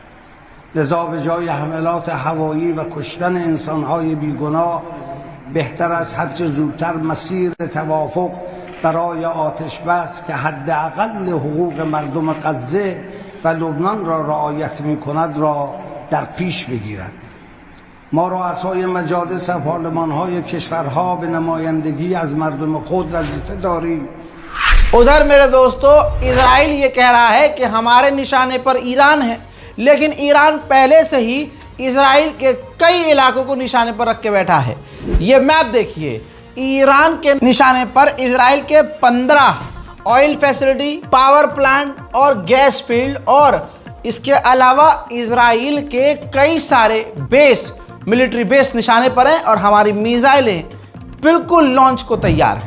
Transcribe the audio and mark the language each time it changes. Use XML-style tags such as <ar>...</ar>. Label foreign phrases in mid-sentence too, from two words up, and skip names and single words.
<fa>لذا به جای حملات هوایی و کشتن انسان‌های بیگناه بهتر از هر چه زودتر مسیر توافق برای آتش بس که حداقل حقوق مردم غزه و لبنان را رعایت می‌کند را در پیش بگیرد. ما رؤسای مجالس و پارلمان‌های کشورها به نمایندگی از مردم خود وظیفه داریم.</fa> <hi>उधर मेरे दोस्तों, इजराइल ये कह रहा है कि हमारे निशाने पर ईरान है, लेकिन ईरान पहले से ही इजराइल के कई इलाकों को निशाने पर रख के बैठा है। ये मैप देखिए, ईरान के निशाने पर इजराइल के 15</hi> <en>oil facility, power plant</en> <hi>और</hi> <en>gas field,</en> <hi>और इसके अलावा इजराइल के कई सारे बेस,</hi> <en>military base</en> <hi>निशाने पर हैं और हमारी मिसाइलें बिल्कुल लॉन्च को तैयार हैं।</hi>